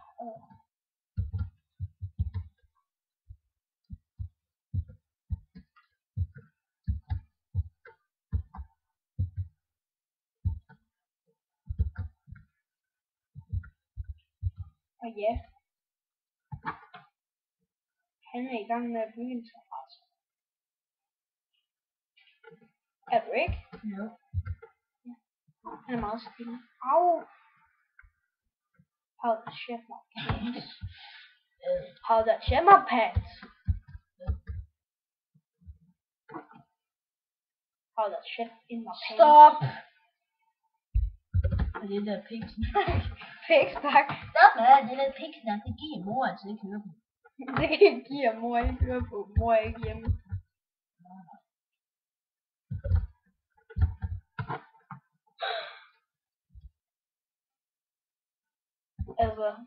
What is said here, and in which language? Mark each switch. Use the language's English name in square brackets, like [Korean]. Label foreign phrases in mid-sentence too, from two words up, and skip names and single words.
[Danish] Og ja, han er i gang med at bygge en terrasse. Er du ikke? Jo. Ja. Han er meget stille. Au! [English] How the shit my pants. How the shit my pants. How the shit in my pants. [Danish] Stop! Og det der pigsnak. Pigsnak. Stop med det der pigsnak. Det giver mor altså ikke høre på. Det kan give mor ikke høre på. Mor er ikke hjemme. Altså.